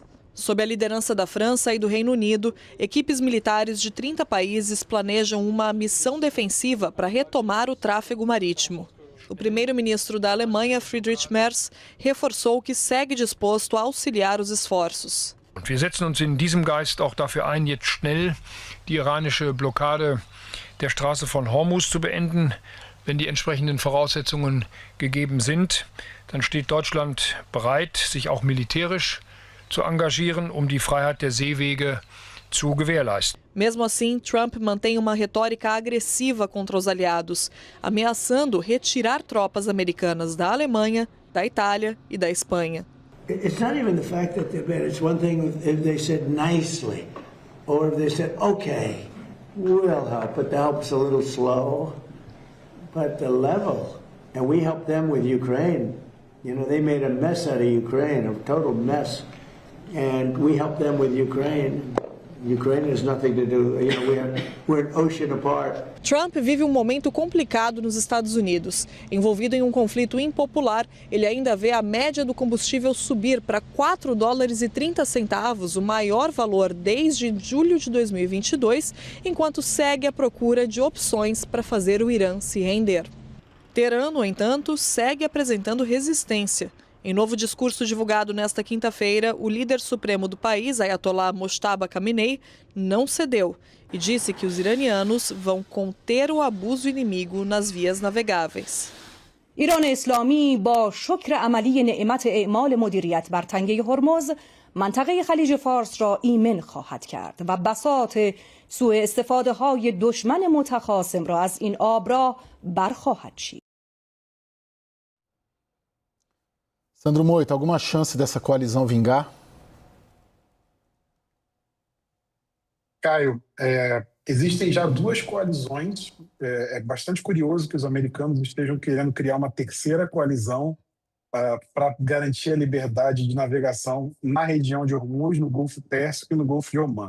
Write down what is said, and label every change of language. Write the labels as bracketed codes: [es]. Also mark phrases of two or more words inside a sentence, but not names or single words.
[pt] Sob a liderança da França e do Reino Unido, equipes militares de 30 países planejam uma missão defensiva para retomar o tráfego marítimo. O primeiro-ministro da Alemanha, Friedrich Merz, reforçou que segue disposto a auxiliar os esforços. [de] Wir setzen uns in diesem Geist auch dafür ein, jetzt schnell die iranische Blockade der Straße von Hormuz zu beenden. Wenn die entsprechenden Voraussetzungen gegeben sind, dann steht Deutschland bereit, sich auch militärisch zu engagieren, um die Freiheit der Seewege zu gewährleisten. [pt] Mesmo assim, Trump mantém uma retórica agressiva contra os aliados, ameaçando retirar tropas americanas da Alemanha, da Itália e da Espanha. [en] It's not even the fact that they're bad. It's one thing if they said nicely, or if they said, okay, we'll help, but the help's a little slow. But the level, and we helped them with Ukraine. You know, they made a mess out of Ukraine, a total mess. And we helped them with Ukraine. Ukraine has nothing to do, you know, we're an ocean apart. [pt] Trump vive um momento complicado nos Estados Unidos. Envolvido em um conflito impopular, ele ainda vê a média do combustível subir para $4,30, o maior valor desde julho de 2022, enquanto segue à procura de opções para fazer o Irã se render. Teherã, no entanto, segue apresentando resistência. Em novo discurso divulgado nesta quinta-feira, o líder supremo do país, Ayatollah Mojtaba Khamenei, não cedeu e disse que os iranianos vão conter o abuso inimigo nas vias navegáveis. [fa] ایران اسلامی با شکر عملی نعمت اعمال مدیریت بر تنگه هرمز منطقه خلیج فارس را ایمن خواهد کرد و بساط سوء استفاده های دشمن متخاصم را از این آبراه برخواهد چید. [pt] Sandro Moita, alguma chance dessa coalizão vingar? Caio, existem já duas coalizões. É bastante curioso que os americanos estejam querendo criar uma terceira coalizão para garantir a liberdade de navegação na região de Hormuz, no Golfo Pérsico e no Golfo de Omã.